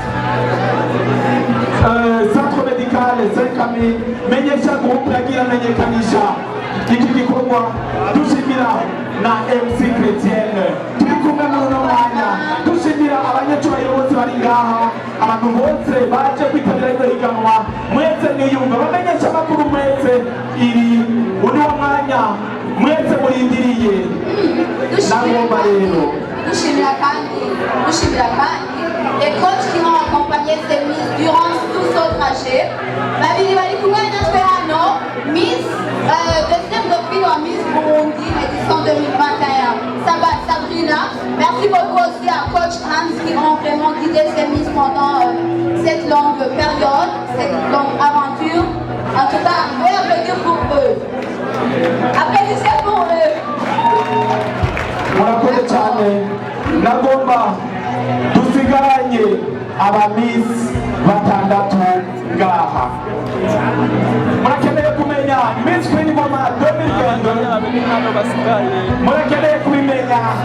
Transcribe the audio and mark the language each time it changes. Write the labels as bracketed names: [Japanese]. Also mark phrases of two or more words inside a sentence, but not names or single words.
[Rundi] Centre Medical Zenkami, Menyesha Group yagiye amenyekanisha iki gikorwa, dushimira na MC Chrétienne turi kumwe muri uno mwanya, dushimira abanyacyubahiro bose bari ngaha, abantu bose baje kwitabira ino higanwa, mwese mwiyumva, bamenyesha amakuru mwese, iri uno mwanya mwese murindiriye nagomba rero dushimira kandi [French] les coachs qui ont accompagné ces Miss durant tout ce trajet. [Rundi] Babiri bari kumwe natwe hano, Miss [French] deuxième dauphine [Rundi] wa Miss Burundi édition 2021, Sabrina. [French] Merci beaucoup aussi à coach Hans qui ont vraiment guidé ces Miss pendant cette longue période, cette longue aventure. En tout cas, on peut applaudir pour eux. Applaudissez pour eux. [Rundi] murakoze cyane. Nagomba dusigaranye abamiss batandatu ngaha. Murakeneye kumenya Miss Queen Ngoma 2022, murakeneye kubimenya.